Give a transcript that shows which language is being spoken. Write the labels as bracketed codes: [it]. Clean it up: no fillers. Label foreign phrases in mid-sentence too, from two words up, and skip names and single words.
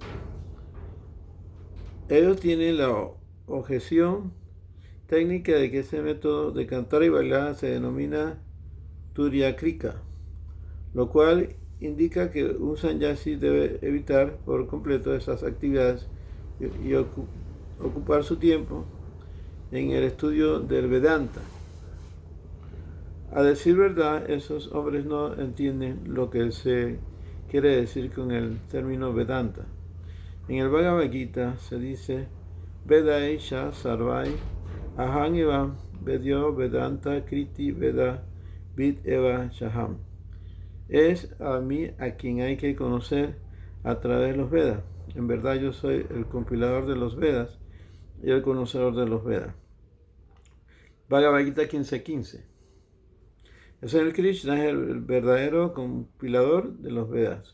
[es] Ellos tienen la objeción técnica de que ese método de cantar y bailar se denomina Turyakrika, lo cual indica que un sannyasi debe evitar por completo esas actividades y ocupar su tiempo en el estudio del Vedanta. A decir verdad, esos hombres no entienden lo que se quiere decir con el término Vedanta. En el Bhagavad Gita se dice [sa] Vedaisha Sarvai Aham Eva Vedyo Vedanta Kriti Veda Vid Eva Shaham. [es] Es a mí a quien hay que conocer a través de los Vedas. En verdad yo soy el compilador de los Vedas y el conocedor de los Vedas. Bhagavad Gita 15:15. El Señor Krishna es el verdadero compilador de los Vedas.